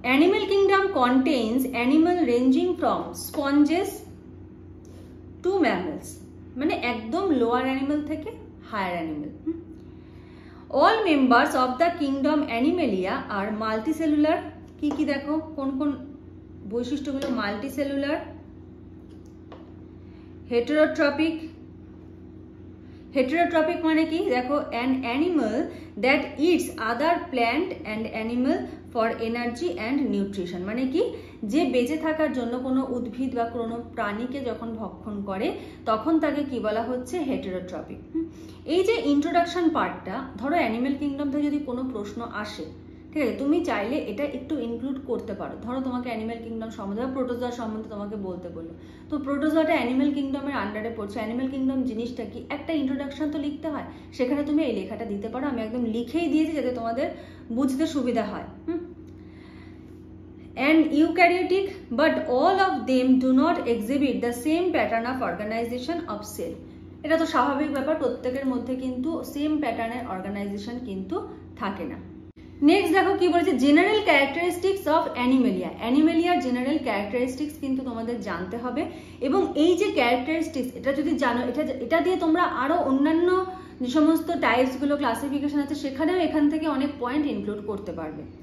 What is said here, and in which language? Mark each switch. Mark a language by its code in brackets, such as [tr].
[en] Animal kingdom contains animal ranging from sponges to mammals. [bn] মানে একদম lower animal থেকে higher animal. [en] All members of the kingdom Animalia are multicellular. [bn] কি দেখো কোন কোন বৈশিষ্ট্যগুলো? মাল্টিসেলুলার, হেটেরোট্রপিক। হেটেরোট্রপিক মানে কি দেখো, [en] An animal that eats other plant and animal for energy and nutrition. [bn] মানে কি, যে বেঁচে থাকার জন্য কোনো উদ্ভিদ বা কোনো প্রাণীকে যখন ভক্ষণ করে তখন তাকে কি বলা হচ্ছে? হেটেরোট্রপিক। এই যে ইন্ট্রোডাকশন পার্টটা, ধরো অ্যানিমেল কিংডম থেকে যদি কোনো প্রশ্ন আসে, ঠিক আছে, তুমি চাইলে এটা একটু ইনক্লুড করতে পারো। ধরো তোমাকে অ্যানিমেল কিংডম সম্বন্ধে বা প্রোটোজোয়া সম্বন্ধে তোমাকে বলতে বললো, তো প্রোটোজোয়াটা অ্যানিমেল কিংডমের আন্ডারে পড়ছে। অ্যানিমেল কিংডম জিনিসটা কি, একটা ইন্ট্রোডাকশন তো লিখতে হয়, সেখানে তুমি এই লেখাটা দিতে পারো। আমি একদম লিখেই দিয়েছি যাতে তোমাদের বুঝতে সুবিধা হয়। [en] And eukaryotic, but all of them do not exhibit the same pattern of organization of cell. [bn] এটা তো স্বাভাবিক ব্যাপার, প্রত্যেকের মধ্যে কিন্তু সেম প্যাটার্নের অর্গানাইজেশন কিন্তু থাকে না। নেক্সট দেখো কি বলেছে, general characteristics of Animalia. অ্যানিমেলিয়ার general characteristics কিন্তু তোমাদের জানতে হবে এবং এই যে ক্যারেক্টারিস্টিক্স, এটা যদি জানো, এটা দিয়ে তোমরা আরো অন্যান্য যে সমস্ত টাইপসগুলো ক্লাসিফিকেশন আছে সেখানেও এখান থেকে অনেক পয়েন্ট ইনক্লুড করতে পারবে।